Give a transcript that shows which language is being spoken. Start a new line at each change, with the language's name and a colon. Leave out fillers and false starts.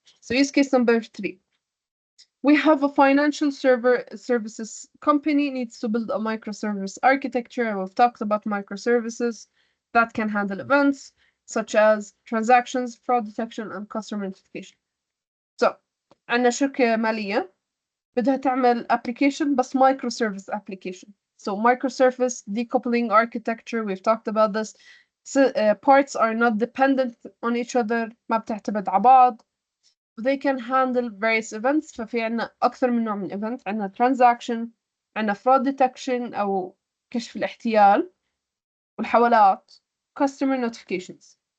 English: So use case number 3. We have a financial services company needs to build a microservice architecture, and we've talked about microservices that can handle events such as transactions, fraud detection, and customer notification.
Arabic: So عندنا شركة مالية بدها تعمل application بس microservice application.
English: So microservice decoupling architecture, we've talked about this. So, parts are not dependent on each other,
Arabic: ما بتعتمد على بعض.
English: They can handle various events.
Arabic: ففي عنا أكثر من نوع من event. عنا transaction، عنا
English: fraud detection
Arabic: أو كشف الاحتيال، والحوالات،
English: customer notifications.